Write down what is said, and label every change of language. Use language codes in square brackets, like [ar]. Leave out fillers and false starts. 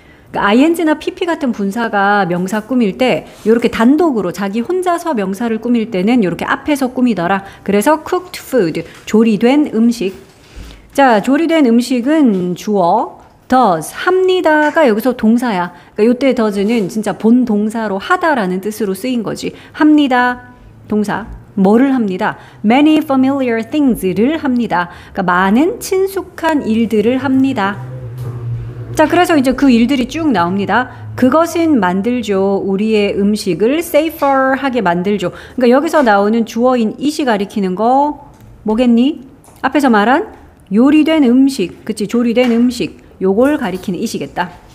[ko] 그러니까 ing나 pp 같은 분사가 명사 꾸밀 때 요렇게 단독으로 자기 혼자서 명사를 꾸밀 때는 요렇게 앞에서 꾸미더라. 그래서 cooked food 조리된 음식. 자, 조리된 음식은 주어 does 합니다가 여기서 동사야. 그러니까 요때 does는 진짜 본 동사로 하다라는 뜻으로 쓰인 거지. 합니다 동사. 뭐를 합니다? [en] Many familiar things를 합니다. [ko] 그러니까 많은 친숙한 일들을 합니다. 자, 그래서 이제 그 일들이 쭉 나옵니다. 그것은 만들죠. 우리의 음식을 safer하게 만들죠. 그러니까 여기서 나오는 주어인 it이 가리키는 거 뭐겠니? 앞에서 말한 요리된 음식, 그치? 조리된 음식, 요걸 가리키는 it이겠다.